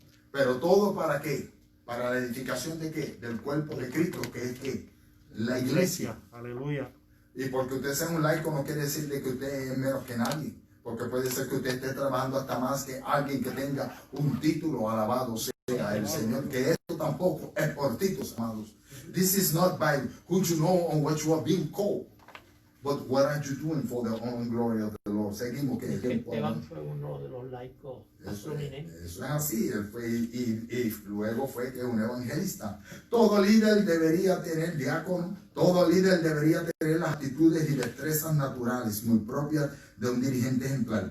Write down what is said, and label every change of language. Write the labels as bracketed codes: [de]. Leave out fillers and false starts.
[es] Pero todo ¿para qué? Para la edificación de qué? Del cuerpo de Cristo, que es que la iglesia. Aleluya. Y porque usted sea un laico no quiere decir de que usted es menos que nadie, porque puede ser que usted esté trabajando hasta más que alguien que tenga un título. Alabado sea el Señor, que esto tampoco es por títulos, amados. [en] This is not by who you know or what you are being called, but what are you doing for the honor and glory of the Lord. [es] Seguimos que Esteban fue uno de los laicos más prominentes. Eso es así, él fue, y luego fue que un evangelista. Todo líder debería tener, diácono, todo líder debería tener las actitudes y destrezas naturales muy propias de un dirigente ejemplar.